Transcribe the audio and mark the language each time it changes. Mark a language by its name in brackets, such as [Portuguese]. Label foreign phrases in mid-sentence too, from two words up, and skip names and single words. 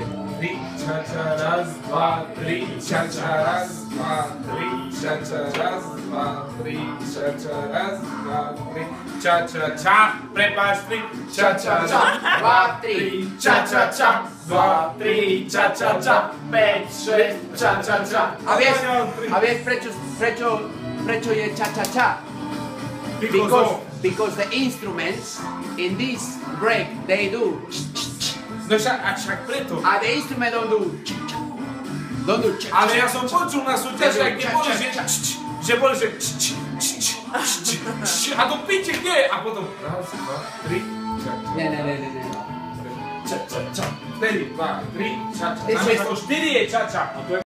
[Slovak] 3, čača, raz, 2, 3, čača, raz, 2, 3, čača, raz, 2, 3, čača, raz, 2, 3, ča, prepáč, 3, čača, 2, 3, ča, 2, 3, čača, 5, 6, ča. A vieš prečo je ča? [English] Because the instruments in this break, they do. [Slovak] No však preto. [English] A the instrument don't do. [Slovak] Ale ja som počul na súťaži, kde boli, že boli, že a to piči kde? A potom raz, 2, 3, ča. Ne. Ča. 4, 2, 3, ča. Namiesto 4 je ča.